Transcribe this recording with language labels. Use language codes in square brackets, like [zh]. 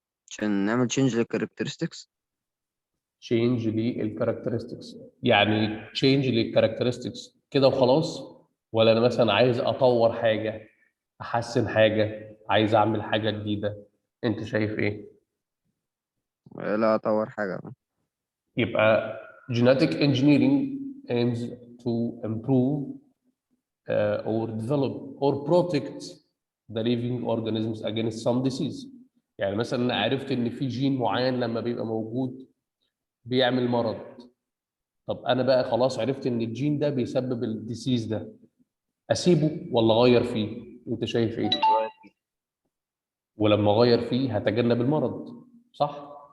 [ar] عشان نعمل change للcharacteristics. change للكاركترستكس، يعني change للكاركترستكس كده وخلاص؟ ولا انا مثلا عايز اطور حاجه، احسن حاجه، عايز اعمل حاجه جديده؟ انت شايف ايه؟ لا اطور حاجة. يبقى [en] genetic engineering aims to improve or develop or protect the living organisms against some disease. [ar] يعني مثلا انا عرفت ان في جين معين لما بيبقى موجود بيعمل مرض. طب انا بقى خلاص عرفت ان الجين ده بيسبب الديسيز ده، اسيبه ولا اغير فيه؟ انت شايف ايه؟ ولما اغير فيه هتجنب المرض، صح؟